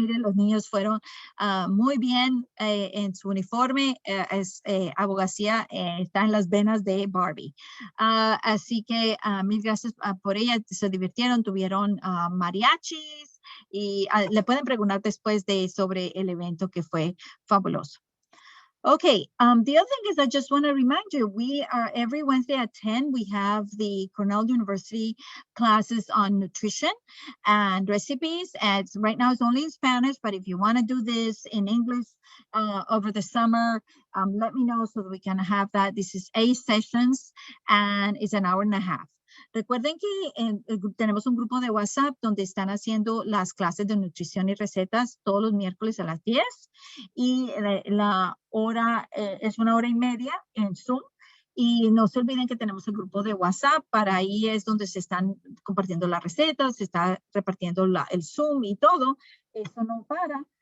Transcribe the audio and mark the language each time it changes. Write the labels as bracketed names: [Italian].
[Spanish] Miren, los niños fueron muy bien en su uniforme. Abogacía está en las venas de Barbie. Así que mil gracias por ella. Se divirtieron, tuvieron mariachis y le pueden preguntar después sobre el evento que fue fabuloso. [English] Okay, the other thing is I just want to remind you, we are every Wednesday at 10, we have the Cornell University classes on nutrition and recipes. And right now it's only in Spanish, but if you want to do this in English over the summer, let me know so that we can have that. This is 8 sessions and it's an hour and a half. [Spanish] Recuerden que tenemos un grupo de WhatsApp donde están haciendo las clases de nutrición y recetas todos los miércoles a las 10 y la hora es 1 hora y media en Zoom. Y no se olviden que tenemos el grupo de WhatsApp, para ahí es donde se están compartiendo las recetas, se está repartiendo el Zoom y todo. Eso no para.